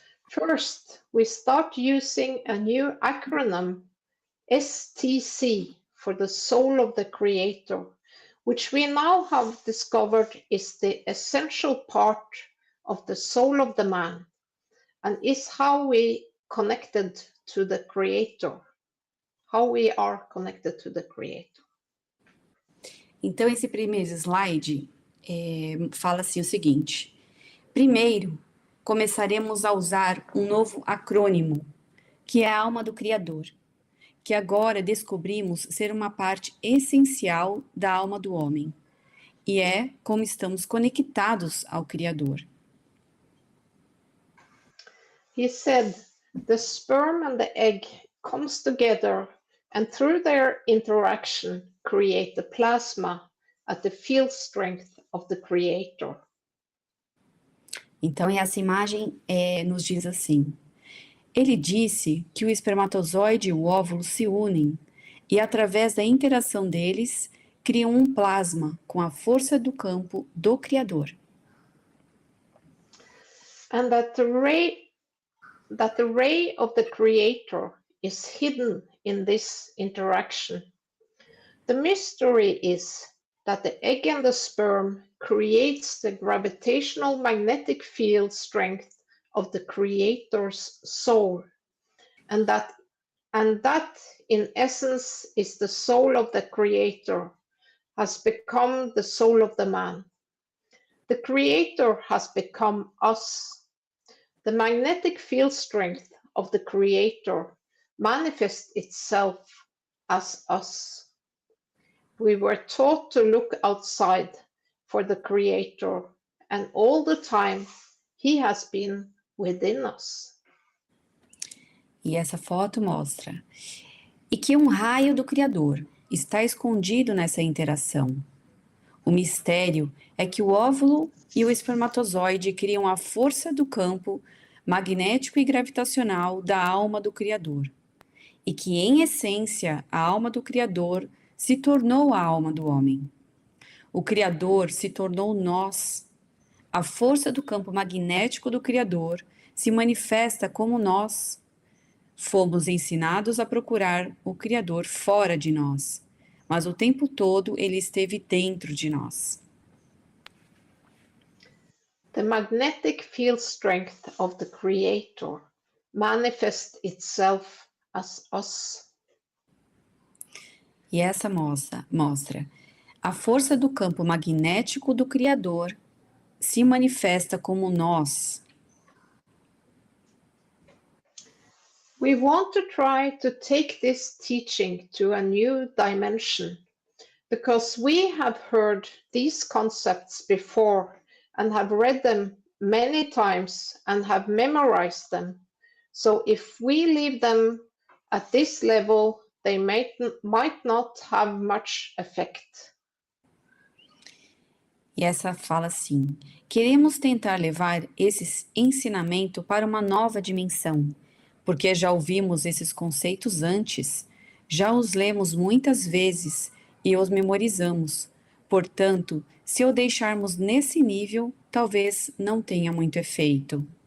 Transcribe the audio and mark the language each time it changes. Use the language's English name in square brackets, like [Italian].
[English] First, we start using a new acronym, STC, for the soul of the creator, which we now have discovered is the essential part of the soul of the man, and is how we connected to the creator. How we are connected to the creator. [Portuguese] Então, esse primeiro slide fala assim o seguinte. Primeiro, começaremos a usar um novo acrônimo, que é a alma do Criador, que agora descobrimos ser uma parte essencial da alma do homem, e é como estamos conectados ao Criador. [English] He said, the sperm and the egg comes together and through their interaction create the plasma at the field strength of the creator. [Portuguese] Então, essa imagem nos diz assim. Ele disse que o espermatozoide e o óvulo se unem e, através da interação deles, criam um plasma com a força do campo do Criador. [English] And that the ray of the creator is hidden in this interaction. The mystery is that the egg and the sperm creates the gravitational magnetic field strength of the creator's soul, and that in essence is the soul of the creator has become the soul of the man. The creator has become us. The magnetic field strength of the creator manifests itself as us. We were taught to look outside for the creator, and all the time he has been within us. [Portuguese] E essa foto mostra e que um raio do Criador está escondido nessa interação. O mistério é que o óvulo e o espermatozoide criam a força do campo magnético e gravitacional da alma do Criador, e que, em essência, a alma do Criador se tornou a alma do homem. O Criador se tornou nós. A força do campo magnético do Criador se manifesta como nós. Fomos ensinados a procurar o Criador fora de nós, mas o tempo todo ele esteve dentro de nós. [English] The magnetic field strength of the creator manifests itself as us. [Portuguese] E essa mostra a força do campo magnético do Criador se manifesta como nós. [English] We want to try to take this teaching to a new dimension, because we have heard these concepts before and have read them many times and have memorized them. So if we leave them at this level, they might not have much effect. [Portuguese] E essa fala assim: queremos tentar levar esse ensinamento para uma nova dimensão, porque já ouvimos esses conceitos antes, já os lemos muitas vezes e os memorizamos. Portanto, se o deixarmos nesse nível, talvez não tenha muito efeito.